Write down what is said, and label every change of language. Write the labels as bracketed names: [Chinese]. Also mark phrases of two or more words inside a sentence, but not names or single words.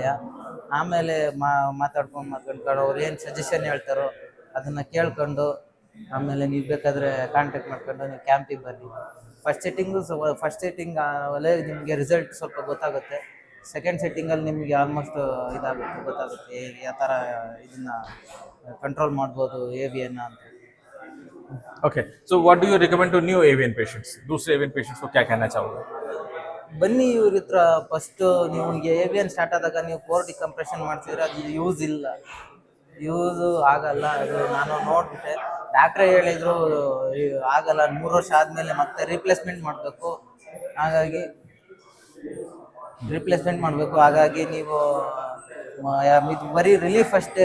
[Kannada] ಆಮೇಲೆ ಮಾತಾಡ್ಕೊಂಡು ಅವ್ರು ಏನು ಸಜೆಷನ್ ಹೇಳ್ತಾರೋ ಅದನ್ನು ಕೇಳ್ಕೊಂಡು ಆಮೇಲೆ ನೀವು ಬೇಕಾದರೆ ಕಾಂಟ್ಯಾಕ್ಟ್ ಮಾಡ್ಕೊಂಡು ನೀವು ಕ್ಯಾಂಪಿಗೆ ಬನ್ನಿ. [English] ಫಸ್ಟ್ ಸೆಟ್ಟಿಂಗ್ [Kannada] ಅಲ್ಲೇ ನಿಮಗೆ ರಿಸಲ್ಟ್ ಸ್ವಲ್ಪ ಗೊತ್ತಾಗುತ್ತೆ. [English] ಸೆಕೆಂಡ್ ಸೆಟ್ಟಿಂಗಲ್ಲಿ [Kannada] ನಿಮಗೆ ಆಲ್ಮೋಸ್ಟ್ ಗೊತ್ತಾಗುತ್ತೆ ಯಾವ ಥರ ಇದನ್ನು ಕಂಟ್ರೋಲ್ ಮಾಡ್ಬೋದು ಏವಿಯನ್ನ ಅಂತ. [English] OK, so what do you recommend to new avian patients? [Hindi] दूसरे [English] avian patients [Hindi] को क्या कहना चाहोगे? [Kannada] ಬನ್ನಿ ಇವ್ರ ಹತ್ರ. ಫಸ್ಟು ನಿಮಗೆ ಏವಿಯನ್ ಸ್ಟಾರ್ಟ್ ಆದಾಗ ನೀವು [English] ಕೋರ್ ಡಿಕಂಪ್ರೆಷನ್ [Kannada] ಮಾಡ್ತಿದ್ರೆ ಅದು ಯೂಸು ಆಗಲ್ಲ. ಅದು ನಾನು ನೋಡಿಬಿಟ್ಟೆ, ಡಾಕ್ಟ್ರೇ ಹೇಳಿದರು ಆಗಲ್ಲ, 3 ವರ್ಷ ಆದಮೇಲೆ ಮತ್ತೆ ರಿಪ್ಲೇಸ್ಮೆಂಟ್ ಮಾಡಬೇಕು. ಹಾಗಾಗಿ ಹಾಗಾಗಿ ನೀವು ಇದು ಬರೀ ರಿಲೀಫ್ ಅಷ್ಟೇ.